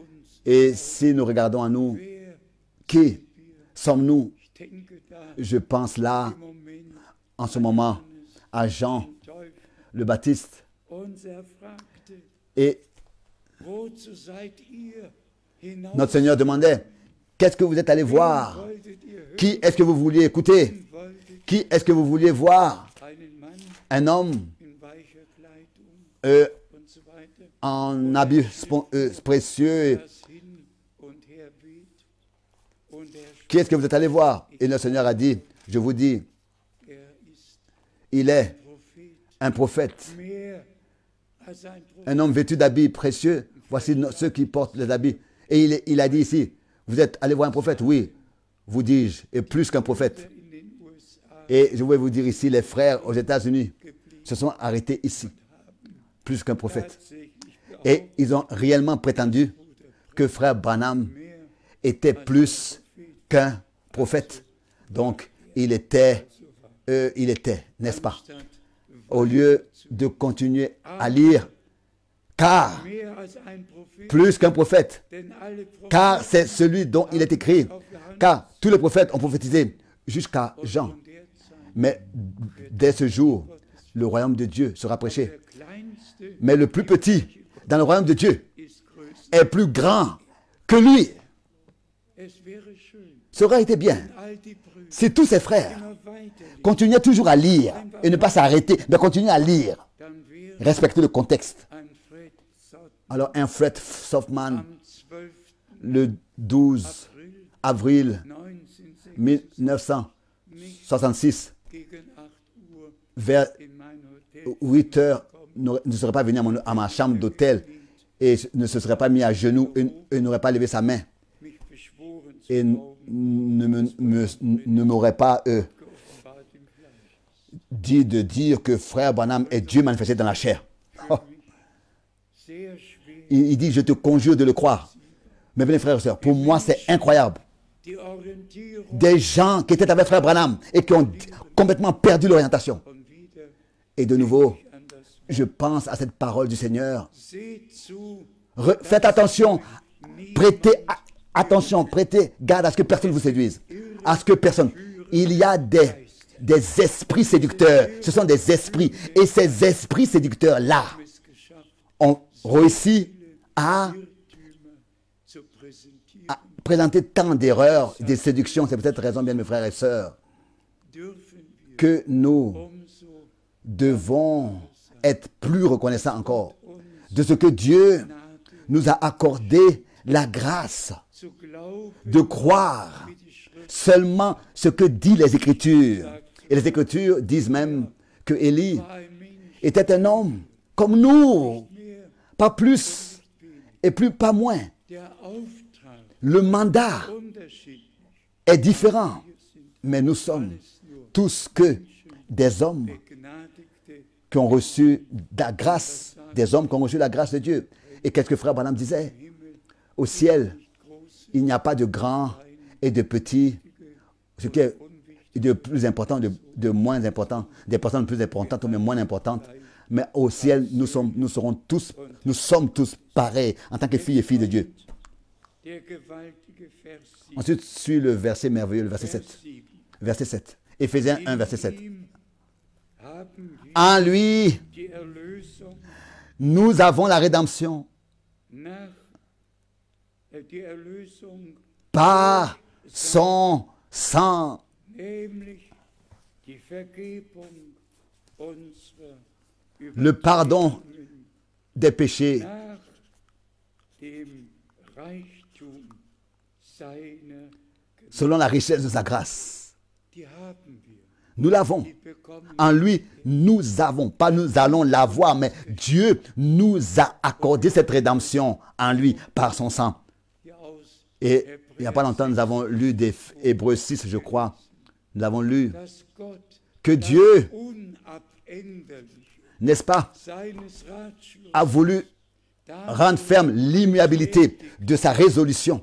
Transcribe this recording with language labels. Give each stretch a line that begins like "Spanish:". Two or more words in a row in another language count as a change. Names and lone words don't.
French: Et si nous regardons à nous,
German: wer
French: qui sommes-nous?
German: ich denke da
French: Je pense là,
German: im Moment
French: en ce moment, à Jean
German: Teufel
French: le Baptiste.
German: und er fragte,
French: Et
German: wozu seid ihr hinaus?
French: notre Seigneur demandait, qu'est-ce que vous êtes allé voir?
German: Wolltet ihr hören?
French: Qui est-ce que vous vouliez écouter?
German: Wolltet
French: Qui est-ce que vous vouliez voir?
German: einen Mann
French: Un homme
German: in weicher Kleidung und so weiter,
French: en habit précieux.
German: das hin und her weht und
French: Qui est-ce que vous êtes allé voir? Et le Seigneur a dit, je vous dis,
German: er ist
French: il est
German: Prophet,
French: un prophète,
German: mehr als ein Prophet.
French: un homme vêtu d'habits précieux. Voici ceux qui portent les habits. Et il a dit ici, vous êtes allé voir un prophète? Oui, vous dis-je, et plus qu'un prophète.
German: In den USA
French: Et je vais vous dire ici, les frères aux États-Unis se sont arrêtés ici, plus qu'un prophète.
German: tatsächlich
French: Et ils ont réellement prétendu que frère Branham
German: mehr
French: était plus qu'un prophète. Donc, il était, n'est-ce pas?
German: statt
French: Au lieu de continuer à lire, car
German: mehr als ein Prophet,
French: plus qu'un prophète,
German: denn alle
French: car
German: Propheten
French: c'est celui dont il est écrit, car tous les prophètes ont prophétisé jusqu'à Jean.
German: von der Zeit
French: Mais dès ce jour, le royaume de Dieu sera prêché.
German: der kleinste
French: Mais le plus petit dans le royaume de Dieu
German: ist größer.
French: est plus grand que lui.
German: Es wäre schön,
French: Ça aurait été bien
German: all die Brüder
French: si tous ses frères
German: immer weiter,
French: continuaient toujours à lire et ne pas s'arrêter, mais continuer à lire,
German: dann wäre
French: respecter le contexte.
German: ein Fred Sott
French: Alors un Fred Softman,
German: am 12.
French: le 12
German: April
French: avril 1966 1966,
German: gegen 8 Uhr
French: vers
German: in mein Hotel
French: 8 heures, ne serait pas venu à ma chambre d'hôtel et ne se serait pas mis à genoux et n'aurait pas levé sa main
German: mich beschworen zu
French: et ne m'aurait pas
German: geoffenbart im Fleisch.
French: dit de dire que frère Branham est Dieu manifesté dans la chair. Oh,
German: Sehr schwer
French: il dit, je te conjure de le croire. Mes bien frères et sœurs, pour moi c'est incroyable.
German: die Orientierung
French: Des gens qui étaient avec frère Branham et qui ont complètement perdu l'orientation.
German: und wieder
French: Et de nouveau,
German: an das
French: je pense à cette parole du Seigneur.
German: Seht zu,
French: Faites attention, prêtez attention, prêtez garde à ce que personne ne vous séduise. À ce que personne. Il y a des esprits séducteurs. Ce sont des esprits. Et ces esprits séducteurs-là
German: es geschafft,
French: ont réussi à
German: Irrtümer zu präsentieren,
French: présenter tant d'erreurs, des séductions. C'est peut-être raison, bien mes frères et sœurs,
German: dürfen wir
French: que nous
German: umso
French: devons être plus reconnaissants encore de ce que Dieu nous a accordé la grâce
German: zu glauben,
French: de croire
German: wie die Schrift
French: seulement ce que disent les Écritures. Et les Écritures disent même que Élie
German: war ein Mensch,
French: était un homme comme nous,
German: mehr
French: pas plus et plus pas moins.
German: der Auftrag
French: Le mandat
German: unterschiedlich.
French: est différent,
German: Wir sind
French: mais nous sommes
German: alles nur
French: tous que des hommes
German: begnadigte
French: qui ont reçu la grâce, des hommes qui ont reçu la grâce de Dieu. Et qu'est-ce que frère Branham disait?
German: Himmel,
French: Au ciel,
German: nicht groß,
French: il n'y a pas de grand et de petit, ce qui est de plus important, de moins important, des personnes plus importantes ou moins importantes. Mais au ciel, nous sommes tous pareils en tant que filles et filles de Dieu.
German: der gewaltige Vers 7.
French: Ensuite suit le verset merveilleux, le verset 7.
German: Vers 7.
French: Verset 7. Éphésiens 1, verset 7.
German: In ihm haben wir
French: En lui,
German: die Erlösung
French: nous avons la rédemption
German: nach die Erlösung,
French: par son sang,
German: nämlich die Vergebung unserer
French: le pardon
German: Übertretungen
French: des péchés
German: nach dem Reichtum seiner Gnade.
French: selon la richesse de sa grâce.
German: Die haben wir,
French: Nous l'avons.
German: die bekommen
French: En lui, nous avons, pas nous allons l'avoir, mais Dieu nous a accordé cette rédemption en lui par son sang.
German: wir aus,
French: Et il n'y a pas longtemps, nous avons lu des Hébreux 6, je crois. Nous avons lu
German: dass Gott
French: que Dieu,
German: unabänderlich
French: n'est-ce pas,
German: seines Ratschlusses
French: a voulu rendre ferme l'immuabilité de sa résolution.